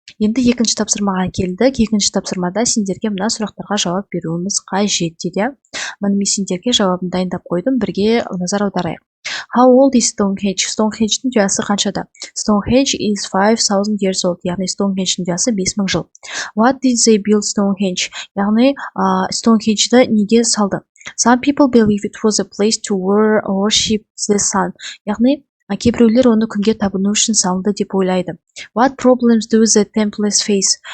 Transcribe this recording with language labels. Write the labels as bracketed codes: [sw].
[kk] Енді екінші тапсырмаға келдік. Екінші тапсырмада сендерге мына сұрақтарға жауап беруіміз қажет дейді. Мен сендерге жауабын дайындап қойдым, бірге назар аударайық. [en] How old is Stonehenge? [kk] Stonehenge-дің жасы қаншада? [en] Stonehenge is 5000 years old. [kk] Яғни Stonehenge-дің жасы 5000 жыл. [en] What did they build Stonehenge? [kk] Яғни Stonehenge-ді неге салды? [en] Some people believe it was a place to worship the sun. [kk] Яғни кейбіреулер оны күнге табыну үшін салынды деп ойлайды. [en] What problems do the temples face?